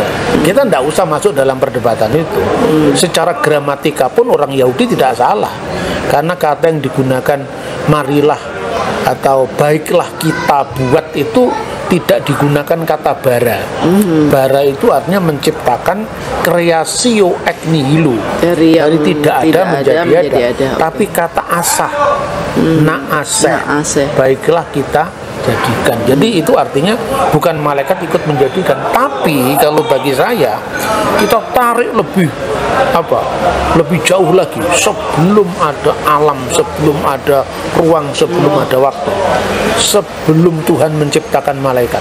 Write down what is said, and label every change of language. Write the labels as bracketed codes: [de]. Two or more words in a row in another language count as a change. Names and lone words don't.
[id] Kita tidak usah masuk dalam perdebatan itu. Secara gramatika pun orang Yahudi tidak salah, karena kata yang digunakan marilah atau baiklah kita buat itu tidak digunakan kata bara. Bara itu artinya menciptakan kreasio [la] ex nihilo, [id] dari tidak ada menjadi ada. Tapi kata asah, naaseh, baiklah kita jadikan. Jadi itu artinya bukan malaikat ikut menjadikan, tapi kalau bagi saya kita tarik lebih jauh lagi, sebelum ada alam, sebelum ada ruang, sebelum ada waktu, sebelum Tuhan menciptakan malaikat.